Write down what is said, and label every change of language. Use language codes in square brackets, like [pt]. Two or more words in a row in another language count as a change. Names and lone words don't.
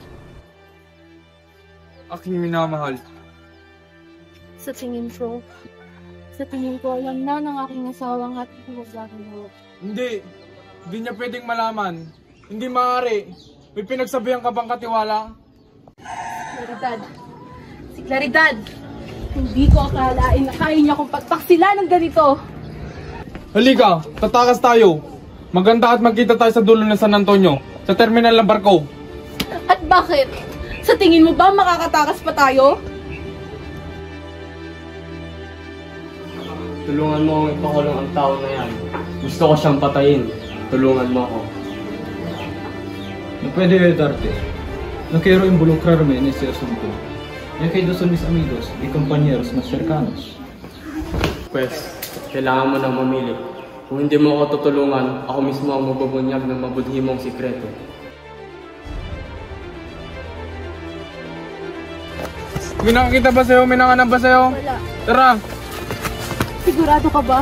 [tl] Aking minamahal. Sa tingin ko, alam na ng aking asawang at pinagagawa. Hindi niya pwedeng malaman. Hindi maaari. May pinagsabihan ka bang katiwala? Claridad. Si Claridad. Hindi ko akalain na kaya niya kong pagpaksila ng ganito. Halika, tatakas tayo. Maganda at magkita tayo sa dulo ng San Antonio, sa terminal ng barko. At bakit? Sa tingin mo ba makakatakas pa tayo? Tulungan mo akong ipakulong ang tao na yan. Gusto ko siyang patayin. Tulungan mo ako. [es] No puede ayudarte. No quiero involucrarme en este asunto, ya que ellos son mis amigos y compañeros más cercanos. Pues, [tl] kailangan mo nang mamili. Kung hindi mo ako tutulungan, ako mismo ang mabubunyag ng mabudhi mong sikreto. May nakakita ba sa'yo? May nanganap ba sa'yo? Wala. Tara! Sigurado ka ba?